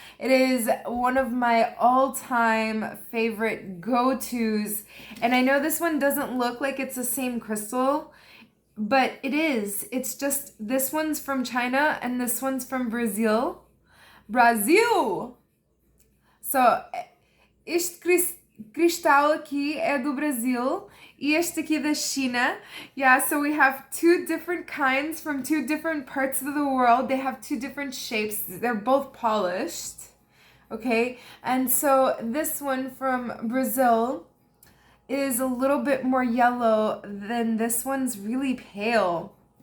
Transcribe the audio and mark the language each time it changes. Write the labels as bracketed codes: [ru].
[en] It is one of my all-time favorite go-tos. And I know this one doesn't look like it's the same crystal, but it is. It's just this one's from China and this one's from Brazil. Brasil! [pt] So, este cristal aqui é do Brasil e este aqui da China. [en] Yeah, so we have two different kinds from two different parts of the world. They have two different shapes. They're both polished. Okay? And so this one from Brazil is a little bit more yellow than this one's really pale.